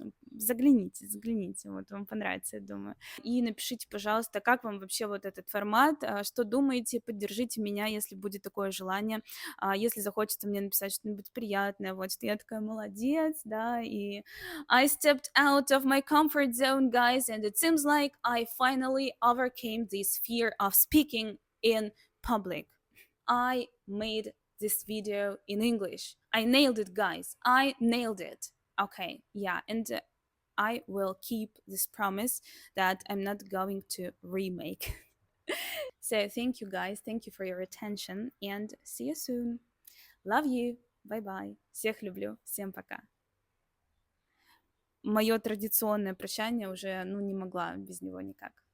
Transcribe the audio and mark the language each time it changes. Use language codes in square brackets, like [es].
[ru] загляните, вот, вам понравится, я думаю, и напишите, пожалуйста, как вам вообще вот этот формат, что думаете, поддержите меня, если будет такое желание, если захочется мне написать что-нибудь приятное, вот, что я такая молодец, да, и [en] I stepped out of my comfort zone, guys, and it seems like I finally overcame this fear of speaking in public. I made this video in English. I nailed it, guys. I nailed it. Okay, yeah, and I will keep this promise that I'm not going to remake. So thank you guys, thank you for your attention, and see you soon. Love you. Bye-bye. [ru] Всех люблю. Всем пока. Мое традиционное прощание уже, не могла без него никак.